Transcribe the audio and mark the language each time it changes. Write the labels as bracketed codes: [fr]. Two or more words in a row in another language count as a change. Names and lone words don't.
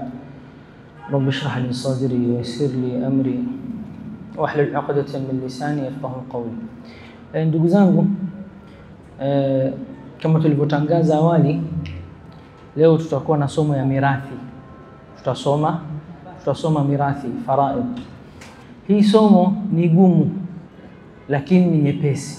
[ar] رب اشرح لي صدري ويسر لي أمري واحلل عقدة من لساني يفقهوا قولي. [sw] Ndugu zangu, kama tulivyotangaza awali, leo tutakuwa na somo ya mirathi. Tutasoma mirathi, faraid. Hii somo ni gumu lakini ni nyepesi.